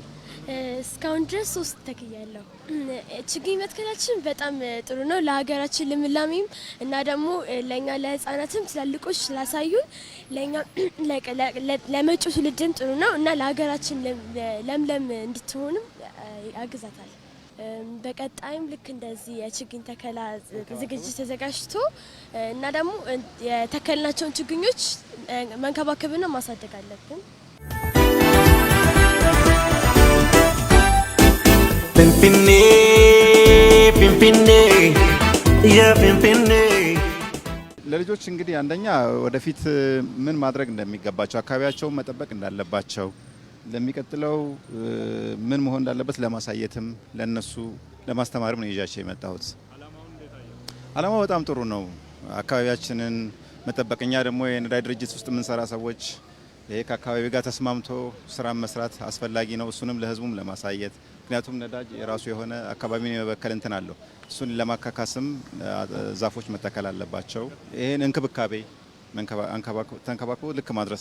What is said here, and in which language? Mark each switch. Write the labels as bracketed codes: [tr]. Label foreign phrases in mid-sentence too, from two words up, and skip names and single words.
[am] እስካሁን ድረስ 3 ተክያለሁ። ችግኝ መትከላችን በጣም ጥሩ ነው ለሀገራችን ልምላሜም እና ደግሞ ለኛ ለህፃናትም ትላልቆች ስላሳዩን ለኛ ለመጪው ትውልድም ጥሩ ነው እና ለሀገራችን ለምለም እንድትሆንም ያግዛታል። በቀጣይም ልክ እንደዚህ የችግኝ ተከላ ዝግጅት ተዘጋጅቶ እና ደግሞ የተከልናቸውን ችግኞች መንከባከብና ማሳደግ አለብን። [om] finfiinne yaa finfiinne [am] ለልጆች እንግዲህ አንደኛ ወደፊት ምን ማድረግ እንደሚገባቸው አካባቢያቸውን መጠበቅ እንዳለባቸው ለሚቀጥለው ምን መሆን እንዳለበት ለማሳየትም ለነሱ ለማስተማርም ነው ይዣቸው የመጣሁት። አላማው በጣም ጥሩ ነው። አካባቢያችንን መጠበቅኛ ደግሞ የነዳጅ ድርጅት ውስጥ የምንሰራ ሰዎች ይሄ ከአካባቢ ጋር ተስማምቶ ስራ መስራት አስፈላጊ ነው። እሱንም ለህዝቡም ለማሳየት ምክንያቱም ነዳጅ የራሱ የሆነ አካባቢን የመበከል እንትን አለው። እሱን ለማካካስም ዛፎች መተከል አለባቸው። ይሄን እንክብካቤ ተንከባክቦ ልክ ማድረስ።